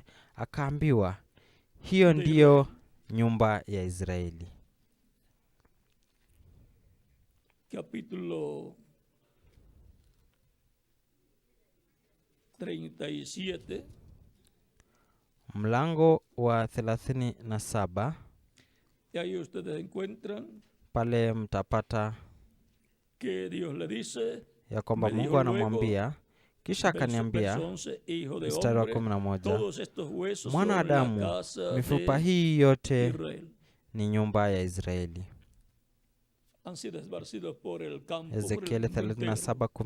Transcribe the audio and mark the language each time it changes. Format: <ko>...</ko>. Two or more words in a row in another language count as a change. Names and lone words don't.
<sw>Akaambiwa, hiyo ndiyo nyumba ya Israeli.</sw> <es>Capítulo 37,</es> <sw>mlango wa 37.</sw> <es>y ahí ustedes encuentran</es> <sw>pale mtapata</sw> <es>que Dios le dice,</es> <sw>ya kwamba Mungu anamwambia, kisha akaniambia, mstari wa 11, mwanadamu, mifupa hii yote ni nyumba ya Israeli. Ezekieli 37:11.</sw>